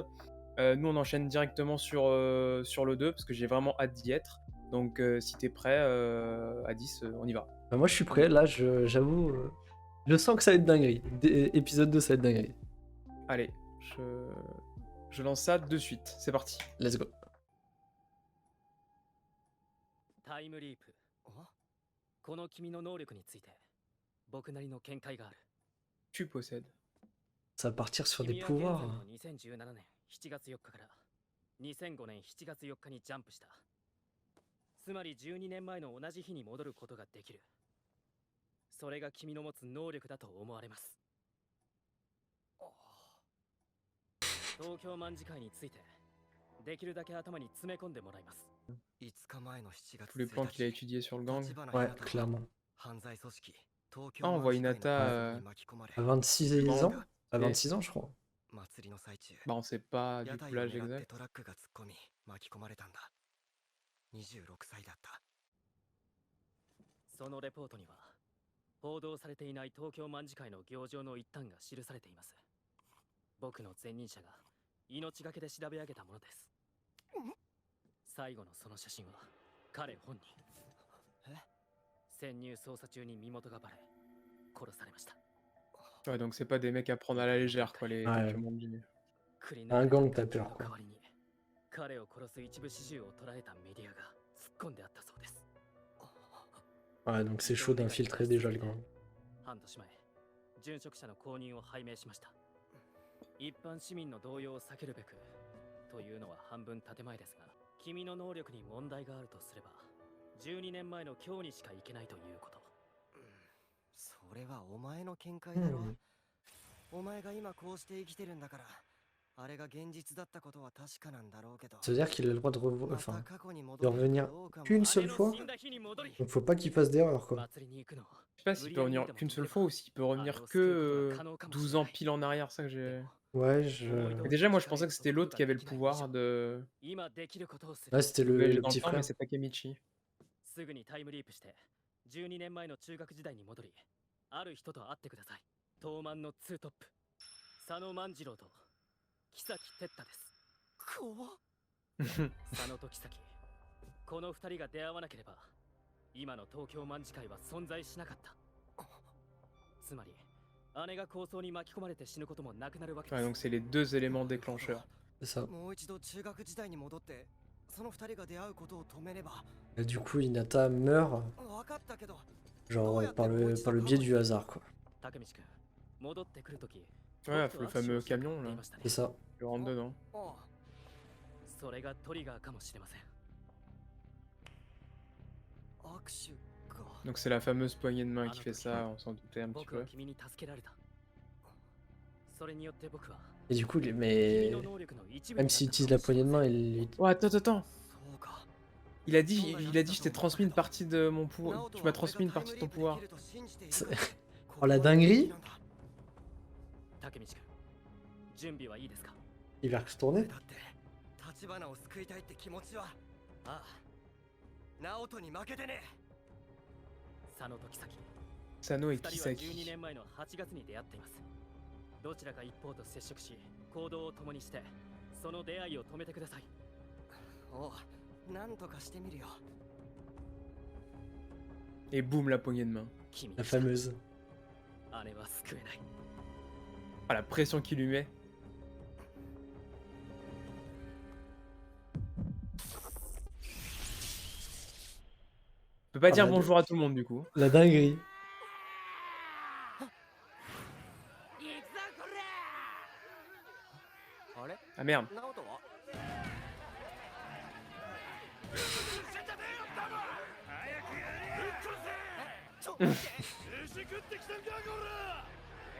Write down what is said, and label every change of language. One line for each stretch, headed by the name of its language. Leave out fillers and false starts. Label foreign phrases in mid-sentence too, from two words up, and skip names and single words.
French: Nous, on enchaîne directement sur le 2 parce que j'ai vraiment hâte d'y être. Donc, si t'es prêt, à 10, on y va. Bah, moi je suis prêt, là j'avoue, je sens que ça va être dinguerie. Épisode 2 ça va être dinguerie. Allez, je lance ça de suite. C'est parti.
English: Let's go.
Japanese: タイムリープ。この君の能力について僕なりの見解がある。
French: Tu possèdes. Ça va partir sur des
Japanese: 君は現在
French: pouvoirs.
Japanese: の2017年7月4日から2005年7月4日にジャンプした。つまり12年前の同じ日に戻ることができる。それが君の持つ能力だと思われます。東京卍会についてできるだけ頭に詰め込んでもらいます。
French: Tous les plans qu'il a étudiés sur le gang. Ouais, clairement. Ah, on voit Hinata. À 26 ans? À 26 ans, je crois. On sait pas du coup l'âge exact.
Japanese: そのレポートには報道されていない東京卍会の行状の一端が記されています。僕の前任者が命がけで調べ上げたものです。最後のその写真は彼本人。潜入捜査中に身元がバレ殺されました。
French: Ouais, donc c'est pas des mecs à prendre à la légère, quoi, les Ouais. Tokyo Manji. Un gang tapeur, quoi.
Japanese: 代わりに彼を殺す一部始終を捉えたメディアが突っ込んであったそうです。
French: Ouais, donc c'est chaud d'infiltrer déjà le gang.
Japanese: 半年前、殉職者の後任を拝命しました。一般市民の動揺を避けるべくというのは半分建前ですが、君の能力に問題があるとすれば、12年前の今日にしか行けないということ。それはお前の見解だろ。お前が今こうして生きてるんだから、あれが現実だったことは確かなんだろうけど。
French: Ça veut dire qu'il a le droit de, de revenir qu'une seule fois. Donc faut pas qu'il fasse d'erreur, quoi. Je sais pas s'il peut revenir qu'une seule fois ou s'il peut revenir que 12 ans pile en arrière, ça que j'ai. Ouais, Mais déjà, moi je pensais que c'était l'autre qui avait le pouvoir de. Ouais, c'était de le voyager dans petit le temps, frère. mais c'est Takemichi.
Japanese: すぐにタイムリープして12年前の中学時代に戻り、ある人と会ってください。東卍のツートップ、佐野万次郎と木崎哲太です。怖っ。佐野と木崎、この2人が出会わなければ今の東京卍会は存在しなかった。つまり姉が抗争に巻き込まれて死ぬこともなくなるわけです。
French: Ouais, donc c'est les deux éléments déclencheurs. C'est ça.
Japanese: もう一度中学時代に戻ってその二人が出会うことを止めれば。
French: Et du coup, Hinata meurt,
Japanese: わかったけど。
French: genre par le biais du hasard, quoi.
Japanese: 竹道君、戻ってくるとき、
French: Ouais, le fameux camion là. C'est ça. Je rentre dedans.
Japanese: それがトリガーかもしれません。握手か。
French: Donc c'est la fameuse poignée de main qui fait ça, on s'en doutait un petit
Japanese: 僕は
French: peu.
Japanese: 君に助けられた。それによって僕は
French: Et du coup, mais
Japanese: 君の能力の一部
French: même
Japanese: になった
French: s'il utilise la poignée de main, il... Oh, attends.
Japanese: そうか。
French: Il a dit, je t'ai transmis une partie de mon pouvoir. Tu m'as transmis une partie de ton pouvoir. Oh la dinguerie!
Japanese: 竹道君、準備はいいですか？
French: Il va retourner?
Japanese: だって立花を救いたいって気持ちは。ああ。直人に負けてね。佐野と木崎、
French: Sano et
Japanese: 2人は12
French: Kisaki.
Japanese: 年前の8月に出会っています。どちらか一方と接触し、行動を共にして、その出会いを止めてください。おう、なんとかしてみるよ。
French: Et boum, la poignée de main.
Japanese: 君
French: La fameuse.
Japanese: 姉は救えない。
French: Ah, la pression qu'il lui met. Je peux pas Ah, dire bah, bonjour à tout le monde du coup. La dinguerie. Ah merde.
Japanese: 直人は。ちょっと待って。